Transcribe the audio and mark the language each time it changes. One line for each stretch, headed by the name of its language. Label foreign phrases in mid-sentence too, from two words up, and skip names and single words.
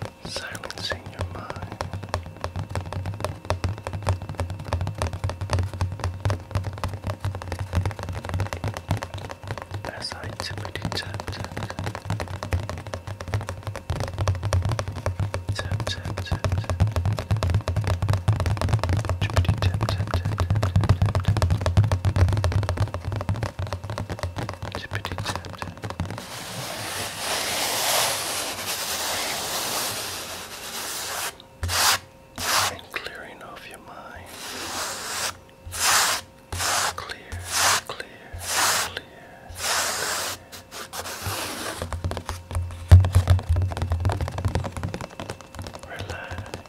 English: silencing your mind. As I tippity tap tap tap tap tap tap tippity tap tap tap tap tippity tap tap. And clearing off your mind. Clear, clear, clear. Relax.